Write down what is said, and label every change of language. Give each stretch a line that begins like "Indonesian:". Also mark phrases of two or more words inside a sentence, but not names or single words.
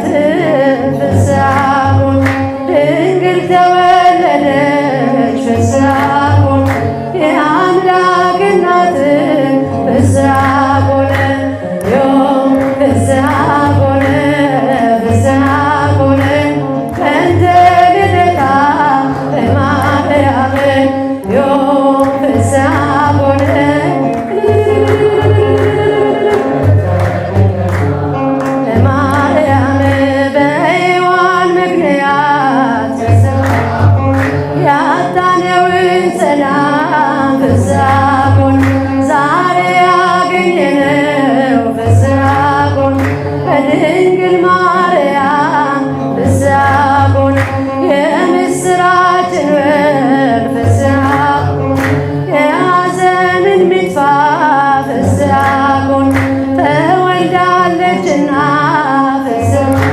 Geez: ፍስሐ ኮነ
Amharic: ድንግል ተወለደች
Geez: ፍስሐ ኮነ
Amharic: የአምላክ እናት
Geez: ፍስሐ ኮነ ዮም ፍስሐ ኮነ ፍስሐ ኮነ በእንተ ልደታ ለማርያም ዮም ፍስሐ ኮነ
Amharic: ለማርያም በሔዋን ምክንያት ያጣነውን ሰላም ፍስሐ
Geez: ኮነ
Amharic: ዛሬ ያገኘነው
Geez: ፍስሐ ኮነ
Amharic: በድንግል ማርያም
Geez: ፍስሐ ኮነ
Amharic: የምስራችን ወር
Geez: ፍስሐ ኮነ
Amharic: የሐዘንን ሚጥፋ
Geez: ፍስሐ ኮነ ተወልዳለችና ፍስሐ